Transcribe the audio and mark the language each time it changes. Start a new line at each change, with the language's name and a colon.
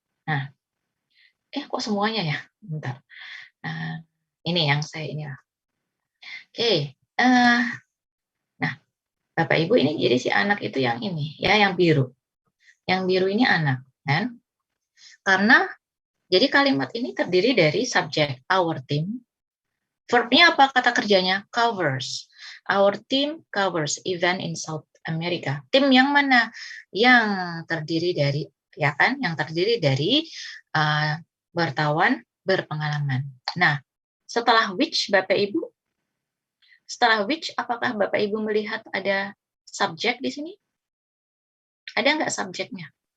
Indonesian: Nah, kok semuanya ya? Bentar. Ini yang saya ini. Oke. Nah, Bapak Ibu ini jadi si anak itu yang ini ya, yang biru. Yang biru ini anak, kan? Karena jadi kalimat ini terdiri dari subjek
English: our team.
Indonesian: Verbnya apa kata kerjanya?
English: Covers. Our team covers event in South America.
Indonesian: Tim yang mana? Yang terdiri dari, ya kan? Yang terdiri dari wartawan berpengalaman. Nah, setelah which Bapak Ibu, apakah Bapak Ibu melihat ada subjek di sini? Ada nggak subjeknya?